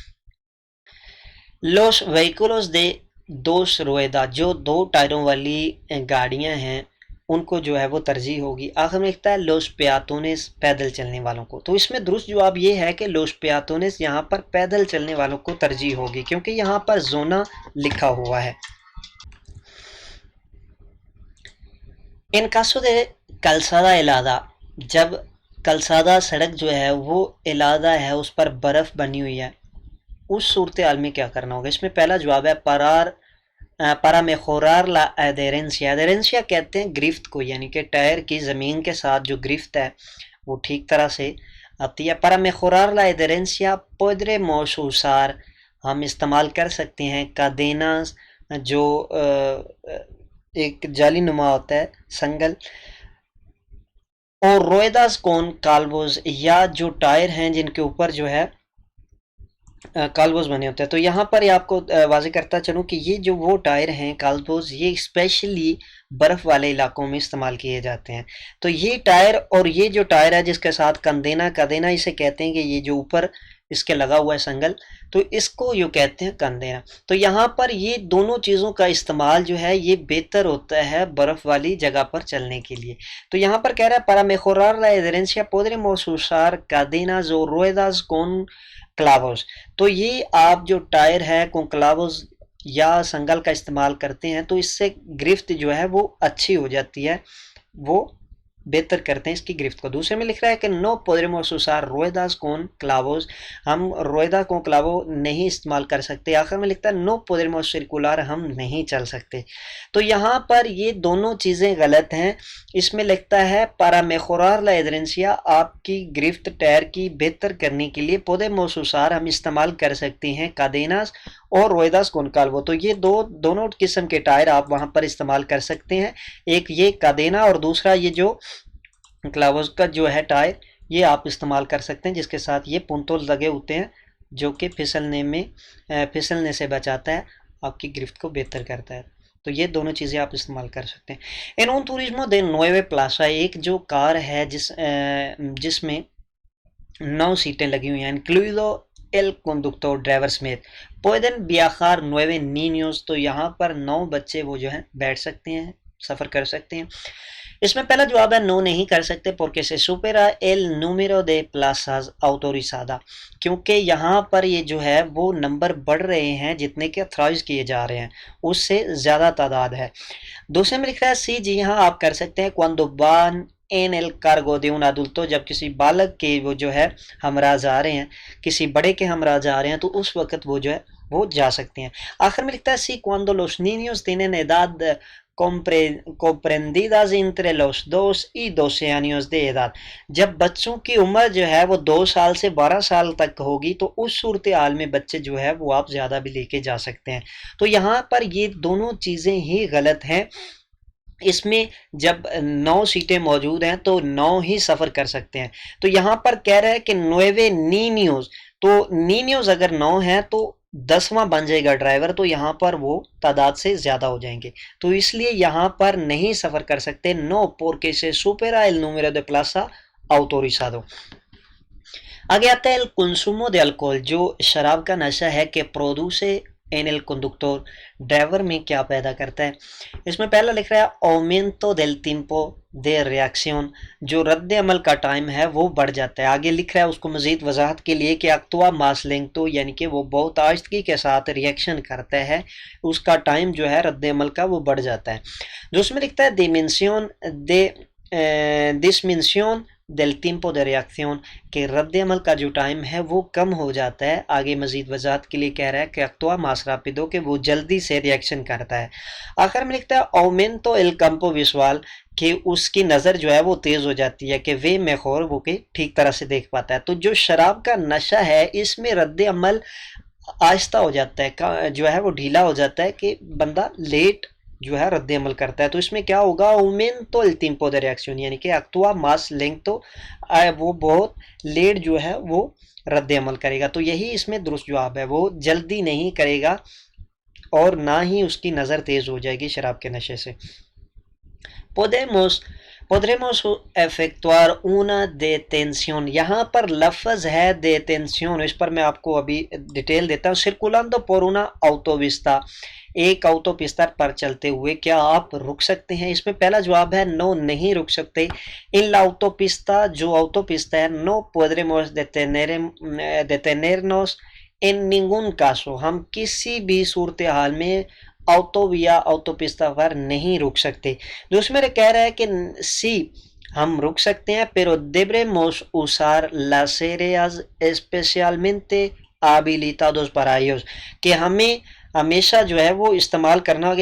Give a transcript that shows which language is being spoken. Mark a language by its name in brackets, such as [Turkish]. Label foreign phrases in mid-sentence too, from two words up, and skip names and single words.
[Spanish] los vehículos de dos ruedas, [Urdu] جو دو ٹائروں والی گاڑیاں ہیں ان کو جو ہے وہ ترجیح ہوگی۔ آخر میں لکھتا ہے [Spanish] los peatones, [Urdu] پیدل چلنے والوں کو۔ تو اس میں درست جواب یہ ہے کہ [Spanish] los peatones [Urdu] یہاں پر پیدل چلنے والوں کو ترجیح ہوگی، کیونکہ یہاں پر زونا لکھا ہوا ہے۔ [Spanish] ان caso de calzada helada، [Urdu] جب کلسادہ سڑک جو ہے وہ helada ہے، اس پر برف بنی ہوئی ہے، اس صورتحال میں کیا کرنا ہوگا؟ اس میں پہلا جواب ہے [Spanish] para mejorar la adherencia۔ [Urdu] adherencia کہتے ہیں گرفت کو، یعنی کہ ٹائر کی زمین کے ساتھ جو گرفت ہے وہ ٹھیک طرح سے آتی ہے۔ [Spanish] para mejorar la adherencia podremos usar، [Urdu] ہم استعمال کر سکتے ہیں cadenas، جو ایک جالی نما ہوتا ہے سنگل، اور [Spanish] ruedas con clavos, [Urdu] یا جو ٹائر ہیں جن کے اوپر جو ہے کالبوز بنے ہوتے ہیں۔ تو یہاں پر آپ کو واضح کرتا چلوں کہ یہ جو وہ ٹائر ہیں کالبوز، یہ اسپیشلی برف والے علاقوں میں استعمال کیے جاتے ہیں۔ تو یہ ٹائر اور یہ جو ٹائر ہے جس کے ساتھ کندینا اسے کہتے ہیں کہ یہ جو اوپر اس کے لگا ہوا ہے سنگل، تو اس کو یوں کہتے ہیں کندینا۔ تو یہاں پر یہ دونوں چیزوں کا استعمال جو ہے یہ بہتر ہوتا ہے برف والی جگہ پر چلنے کے لیے۔ تو یہاں پر کہہ رہا ہے [Spanish] para mejorar la adherencia podremos usar cadenas o ruedas con clavos۔ [Urdu] تو یہ آپ جو ٹائر ہے [Spanish] con clavos [Urdu] یا سنگل کا استعمال کرتے ہیں تو اس سے گرفت جو ہے وہ اچھی ہو جاتی ہے، وہ بہتر کرتے ہیں اس کی گرفت کو۔ دوسرے میں لکھ رہا ہے کہ [Spanish] no podremos usar ruedas con clavos، [Urdu] ہم [Spanish] rueda con clavo [Urdu] نہیں استعمال کر سکتے۔ آخر میں لکھتا ہے [Spanish] no podremos circular، [Urdu] ہم نہیں چل سکتے۔ تو یہاں پر یہ دونوں چیزیں غلط ہیں۔ اس میں لکھتا ہے [Spanish] para mejorar la adherencia، [Urdu] آپ کی گرفت ٹائر کی بہتر کرنے کے لیے [Spanish] podemos usar، [Urdu] ہم استعمال کر سکتے ہیں cadenas اور [Spanish] ruedas con calvo. [Urdu] تو یہ دونوں قسم کے ٹائر آپ وہاں پر استعمال کر سکتے ہیں، ایک یہ کادینا اور دوسرا یہ جو کلاوز کا جو ہے ٹائر، یہ آپ استعمال کر سکتے ہیں، جس کے ساتھ یہ پنتول لگے ہوتے ہیں جو کہ پھسلنے سے بچاتا ہے، آپ کی گرفت کو بہتر کرتا ہے۔ تو یہ دونوں چیزیں آپ استعمال کر سکتے ہیں۔ [Spanish] ان un turismo de 9 plazas، [Urdu] ایک جو کار ہے جس میں 9 سیٹیں لگی ہوئی ہیں، [Spanish] incluido el conductor [Urdu] ڈرائیور سمیت، [Spanish] pueden viajar 9 niños، [Urdu] تو یہاں پر 9 بچے وہ جو ہیں بیٹھ سکتے ہیں، سفر کر سکتے ہیں۔ اس میں پہلا جواب ہے نو نہیں کر سکتے [Spanish] porque se supera el número de plazas autorizadas، [Urdu] کیونکہ یہاں پر یہ جو ہے وہ نمبر بڑھ رہے ہیں جتنے کہ اتھرائز کیے جا رہے ہیں، اس سے زیادہ تعداد ہے۔ دوسرے میں لکھ رہا ہے سی، جی ہاں آپ کر سکتے ہیں [Spanish] cuando van en el cargo de un adulto، [Urdu] جب کسی بالغ کے وہ جو ہے ہمراہ آ رہے ہیں، کسی بڑے کے ہمراہ آ رہے ہیں تو اس وقت وہ جو ہے وہ جا سکتے ہیں۔ آخر میں لکھتا ہے [Spanish] سی cuando los niños tienen edad comprendidas entre los 2 y 12 años de edad، [Urdu] جب بچوں کی عمر جو ہے وہ 2 سال سے 12 سال تک ہوگی تو اس صورتحال میں بچے جو ہے وہ آپ زیادہ بھی لے کے جا سکتے ہیں۔ تو یہاں پر یہ دونوں چیزیں ہی غلط ہیں۔ اس میں جب 9 سیٹیں موجود ہیں تو 9 ہی سفر کر سکتے ہیں۔ تو یہاں پر کہہ رہا ہے کہ 9 نینیوز، تو نینیوز اگر 9 ہیں تو 10واں بن جائے گا ڈرائیور، تو یہاں پر وہ تعداد سے زیادہ ہو جائیں گے، تو اس لیے یہاں پر نہیں سفر کر سکتے۔ [Spanish] نو porque se supera el número de plaza autorizado۔ [Urdu] آگے آتا ہے [Spanish] el consumo de alcohol، [Urdu] جو شراب کا نشہ ہے کہ [Spanish] produce en el conductor، [Urdu] ڈرائیور میں کیا پیدا کرتا ہے۔ اس میں پہلا لکھ رہا ہے [Spanish] aumento del tiempo de reacción، [Urdu] جو رد عمل کا ٹائم ہے وہ بڑھ جاتا ہے۔ آگے لکھ رہا ہے اس کو مزید وضاحت کے لیے کہ [Spanish] actúa más lento، [Urdu] یعنی کہ وہ بہت آہستگی کے ساتھ ریئیکشن کرتا ہے، اس کا ٹائم جو ہے رد عمل کا وہ بڑھ جاتا ہے۔ جو اس میں لکھتا ہے [Spanish] disminución del tiempo de reacción [Urdu] کہ رد عمل کا جو ٹائم ہے وہ کم ہو جاتا ہے. آگے مزید وضاحت کے لیے کہہ رہا ہے کہ [Spanish] actúa más rápido [Urdu] کہ وہ جلدی سے ریئیکشن کرتا ہے. آخر میں لکھتا ہے [Spanish] aumento el campo visual [Urdu] کہ اس کی نظر جو ہے وہ تیز ہو جاتی ہے کہ وہ mejor وہ کہ ٹھیک طرح سے دیکھ پاتا ہے. تو جو شراب کا نشہ ہے اس میں رد عمل آہستہ ہو جاتا ہے، جو ہے وہ ڈھیلا ہو جاتا ہے کہ بندہ لیٹ جو ہے رد عمل کرتا ہے. تو اس میں کیا ہوگا [Spanish] aumento el tiempo de reacción [Urdu] یعنی کہ [Spanish] actúa más lento [Urdu] وہ بہت لیٹ جو ہے وہ رد عمل کرے گا. تو یہی اس میں درست جواب ہے، وہ جلدی نہیں کرے گا اور نہ ہی اس کی نظر تیز ہو جائے گی شراب کے نشے سے. [Spanish] podremos efectuar una detención [Urdu] یہاں پر لفظ ہے detención، اس پر میں آپ کو ابھی ڈیٹیل دیتا ہوں. [Spanish] circulando por una autopista [Urdu] ایک autopista پر چلتے ہوئے کیا آپ رک سکتے ہیں؟ اس میں پہلا جواب ہے نو نہیں رک سکتے. [Spanish] en la autopista [Urdu] جو autopista ہے [Spanish] no podremos detenernos en ningún caso [Urdu] ہم کسی بھی صورتحال میں [Spanish] autovía autopista [Urdu] پر نہیں رک سکتے. دوسرے میرے کہہ رہا ہے کہ سی ہم رک سکتے ہیں [Spanish] pero debemos usar las áreas especialmente habilitados para ellos [Urdu] کہ ہمیں ہمیشہ جو ہے وہ استعمال کرنا ہوگا.